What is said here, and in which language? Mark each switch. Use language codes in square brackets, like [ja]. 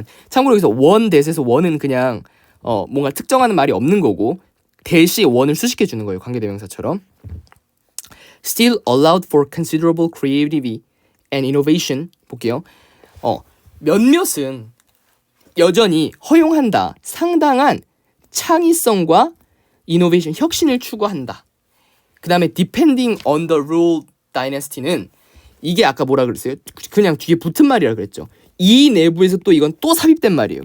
[ko] 참고로 여기서 원 대에서 원은 그냥 뭔가 특정하는 말이 없는 거고 대시 원을 수식해 주는 거예요. 관계대명사처럼. [en] Still allowed for considerable creativity and innovation. [ko] 볼게요. 몇몇은 여전히 허용한다. 상당한 창의성과 innovation, 혁신을 추구한다. 그 다음에 [en] depending on the rule dynasty [ko] 는 이게 아까 뭐라 그랬어요? 그냥 뒤에 붙은 말이라 그랬죠. 이 내부에서 또 이건 또 삽입된 말이에요.